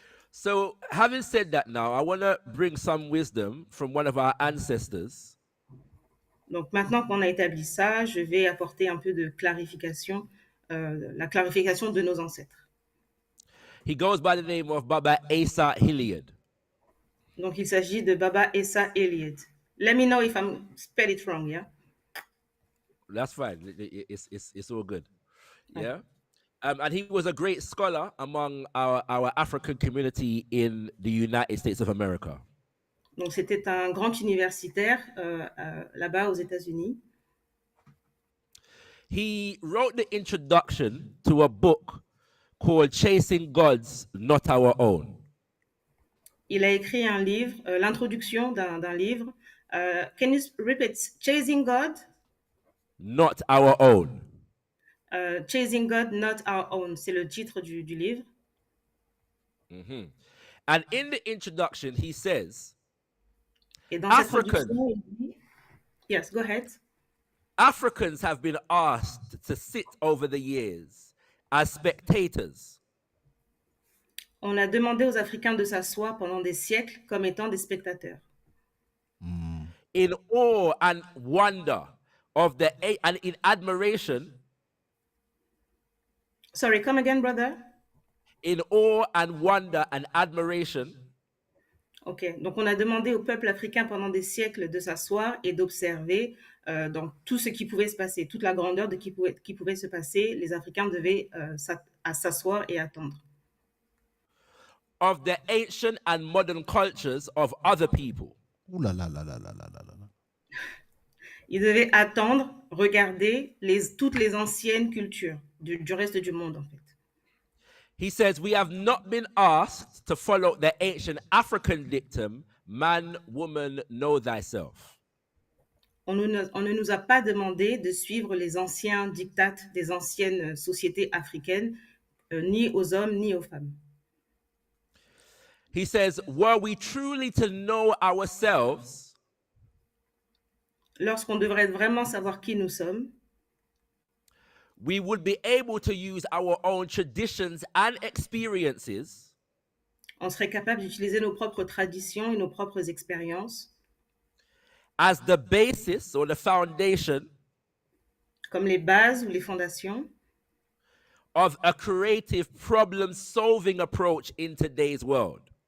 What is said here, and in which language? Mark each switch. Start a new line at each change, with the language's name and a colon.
English: So, having said that now, I want to bring some wisdom from one of our ancestors.
French: Donc, maintenant qu'on a établi ça, je vais apporter un peu de clarification, la clarification de nos ancêtres.
English: He goes by the name of Baba Asa Hilliard.
French: Donc, il s'agit de Baba Esa Elliott.
English: Let me know if I'm spell it wrong, yeah? That's fine. It's all good. Yeah. And he was a great scholar among our African community in the United States of America.
French: Donc, c'était un grand universitaire là-bas aux États-Unis.
English: He wrote the introduction to a book called Chasing Gods, Not Our Own.
French: Il a écrit un livre, l'introduction d'un livre.
English: Can you repeat? Chasing God? Not Our Own.
French: Chasing God, Not Our Own. C'est le titre du livre. Mm-hmm.
English: And in the introduction, he says,
French: Et dans cette introduction, il dit,
English: yes, go ahead. Africans have been asked to sit over the years as spectators.
French: On a demandé aux Africains de s'asseoir pendant des siècles comme étant des spectateurs.
English: In awe and wonder of the and in admiration. Sorry, come again, brother. In awe and wonder and admiration.
French: Ok, donc on a demandé au peuple africain pendant des siècles de s'asseoir et d'observer donc tout ce qui pouvait se passer, toute la grandeur de qui pouvait se passer. Les Africains devaient s'asseoir et attendre.
English: Of the ancient and modern cultures of other people. Ouh là là là là là là là là.
French: Ils devaient attendre, regarder toutes les anciennes cultures du reste du monde, en fait.
English: He says, we have not been asked to follow the ancient African dictum, man, woman, know thyself.
French: On ne nous a pas demandé de suivre les anciens dictats des anciennes sociétés africaines, ni aux hommes, ni aux femmes.
English: He says, were we truly to know ourselves,
French: lorsqu'on devrait vraiment savoir qui nous sommes,
English: we would be able to use our own traditions and experiences
French: on serait capable d'utiliser nos propres traditions et nos propres expériences
English: as the basis or the foundation
French: comme les bases ou les fondations
English: of a creative problem-solving approach in today's world.